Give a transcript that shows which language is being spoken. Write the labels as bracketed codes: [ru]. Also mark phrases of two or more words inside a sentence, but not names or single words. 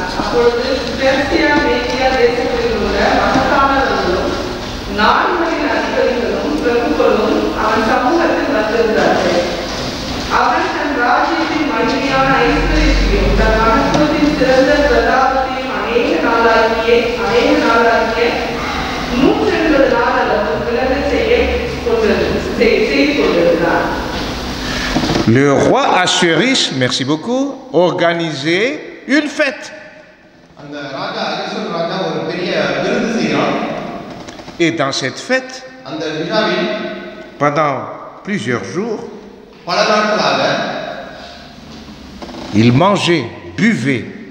[ta] அப்பொழுது பெர்சியா மேதியா தேசத்தில் உள்ள மகத்தானவர்களும் நாடுகளின் அதிபதிகளும் பிரபுக்களும் அவன் சமூகத்தில் வந்திருந்தார்கள். அவன் தன் ராஜ்யத்தின் மகிமையான ஐஸ்வர்யத்தையும் தன் மகத்துவத்தின் சிறந்த பிரதாபத்தையும் அநேக நாளாகிய 180 நாள் அளவும் விளங்க செய்து கொண்டிருந்தார். [fr] Le roi Assuérus, merci beaucoup, organisait une fête. Et dans cette fête, pendant plusieurs jours, il mangeait, buvait.